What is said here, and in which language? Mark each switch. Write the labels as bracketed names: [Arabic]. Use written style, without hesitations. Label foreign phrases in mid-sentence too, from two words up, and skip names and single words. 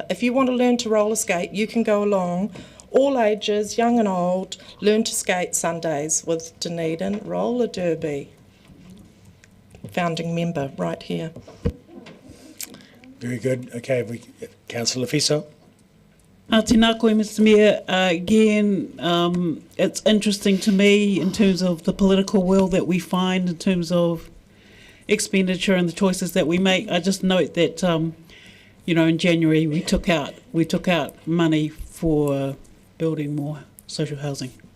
[English] If you want to learn to roller skate, you can go along. All ages, young and old, learn to skate Sundays with Dunedin Roller Derby. Founding member right here. Very good. Okay, Councillor Fiso. [Māori] Tēnā koe, [English] Mr. Mayor. Again, it's interesting to me in terms of the political will that we find in terms of expenditure and the choices that we make. I just note that in January we took out money for building more social housing.